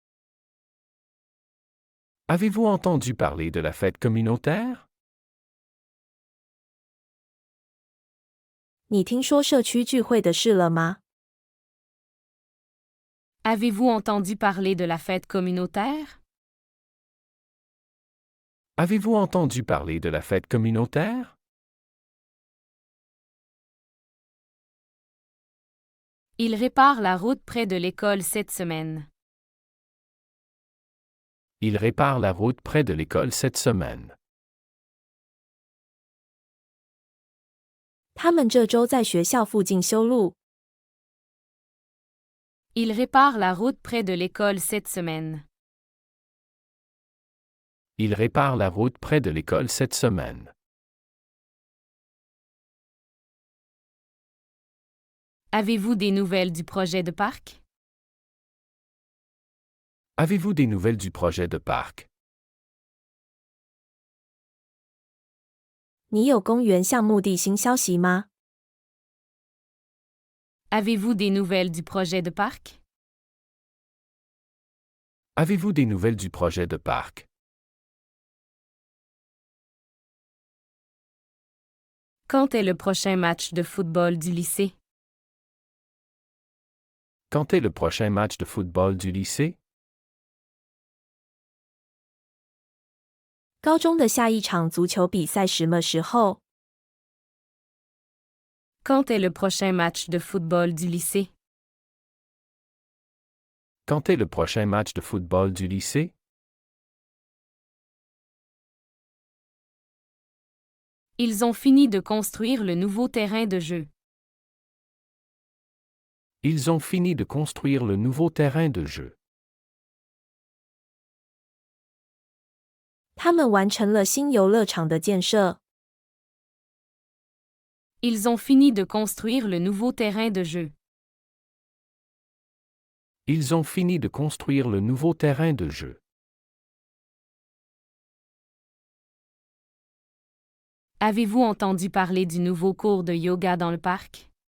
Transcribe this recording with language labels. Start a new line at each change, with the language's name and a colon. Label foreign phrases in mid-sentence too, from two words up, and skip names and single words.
French: Avez-vous entendu parler de la fête communautaire?
Chinese: 你听说社区聚会的事了吗？
French: Avez-vous entendu parler de la fête communautaire? Avez-vous entendu parler de la fête communautaire? Il répare la route près de l'école cette semaine. Il répare la route près de l'école cette semaine.
Chinese: 他们这周在学校附近修路。
French: Il répare la route près de l'école cette semaine. Il répare la route près de l'école cette semaine. Avez-vous des nouvelles du projet de parc? Avez-vous des nouvelles du projet de parc?
Chinese: 你有公园项目地新消息吗？
French: Avez-vous des nouvelles du projet de parc? Avez-vous des nouvelles du projet de parc? Quand est le prochain match de football du lycée? Quand est le prochain match de football du lycée?
Chinese: 高中的下一场足球比赛什么时候？
French: Quand est le prochain match de football du lycée? Quand est le prochain match de football du lycée? Ils ont fini de construire le nouveau terrain de jeu. Ils ont fini de construire le nouveau terrain de jeu.
Chinese: 他们完成了新游乐场的建设。
French: Ils ont fini de construire le nouveau terrain de jeu. Ils ont fini de construire le nouveau terrain de jeu. Avez-vous entendu parler du nouveau cours de yoga dans le parc?